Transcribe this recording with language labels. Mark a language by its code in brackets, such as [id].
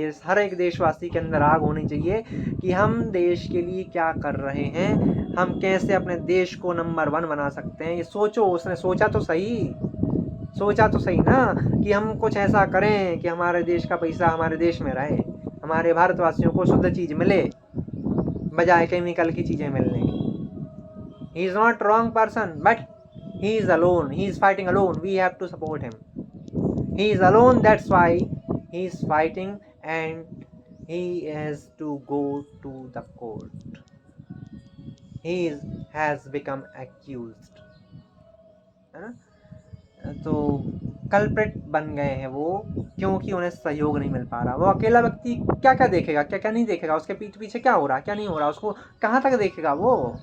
[hi] ये हर एक देशवासी के अंदर आग होनी चाहिए कि हम देश के लिए क्या कर रहे हैं, हम कैसे अपने देश को नंबर 1 बना सकते हैं। ये सोचो, उसने सोचा तो सही ना कि हम कुछ ऐसा करें कि हमारे देश का पैसा हमारे देश में रहे, हमारे भारतवासियों को शुद्ध चीज मिले बजाय केमिकल की चीजें मिलने की। [en] He is not wrong person, but he is alone, he is fighting alone, we have to support him. He is alone, that's why he is fighting and he has to go to the court. Has become accused, [hi] है ना। तो culprit बन गए हैं वो, क्योंकि उन्हें सहयोग नहीं मिल पा रहा। वो अकेला व्यक्ति क्या क्या देखेगा, क्या क्या नहीं देखेगा, उसके पीछे पीछे क्या हो रहा क्या नहीं हो रहा, उसको कहाँ तक देखेगा वो।